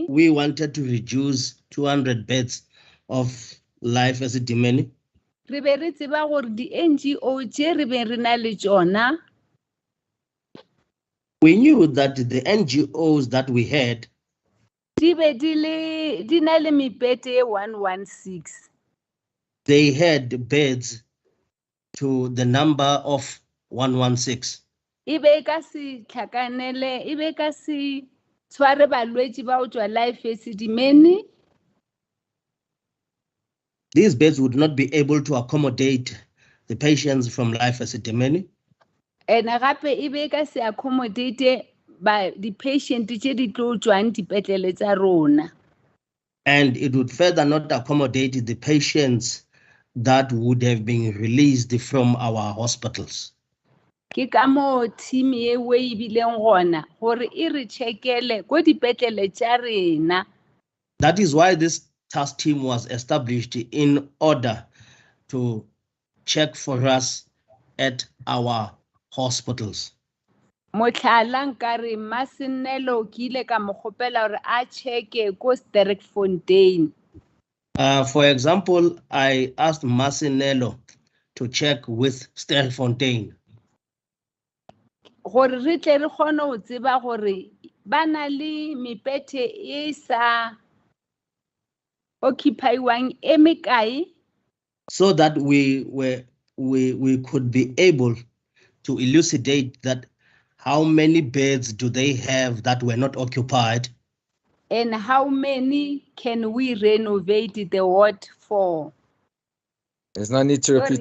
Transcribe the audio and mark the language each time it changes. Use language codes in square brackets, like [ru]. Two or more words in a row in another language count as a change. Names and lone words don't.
[en] we wanted to reduce 200 beds of Life Esidimeni, [nso] re be re tseba gore di NGO tše re be re na le tšona [en] we knew that the NGOs that we had, [nso] di be di na le mepete e 116. [en] they had beds to the number of 116. [nso] E be ka se tlhakanele, e be ka se tshware balwetši ba o tšwa Life Esidimeni. [en] These beds would not be able to accommodate the patients from Life Esidimeni. [nso] Ene gape e be ka se accommodate di patient tše di tlo tšwang dipetlele tša rona. [en] And it would further not accommodate the patients that would have been released from our hospitals. [nso] Ke ka mo team e we bileng gona gore e re checkele go dipetlele tša rena. [en] That is why this task team was established in order to check for us at our hospitals. [nso] Motlhala nkare Masenelo ke ile ka mo kgopela gore a checke ko Sterkfontein. [en] For example, I asked Masinello to check with Sterkfontein. [nso] Gore re tle re kgone go tseba gore ba na le mepete e sa occupy-wang e mekae [en] so that we could be able to elucidate that how many beds do they have that were not occupied, and how many can we renovate the ward for? There's no need to repeat